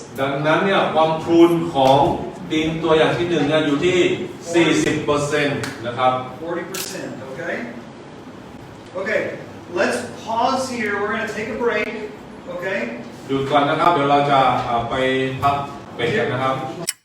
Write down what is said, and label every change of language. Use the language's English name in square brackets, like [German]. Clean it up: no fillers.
[Thai] ดังนั้นเนี่ยความพรุนของดินตัวอย่างที่1เนี่ยอยู่ที่ 40% นะครับ [English] 40%. Okay. Okay. Let's pause here. We're going to take a break. Okay. [Thai] หยุดก่อนนะครับ เดี๋ยวเราจะไปพักเบรกกันนะครับ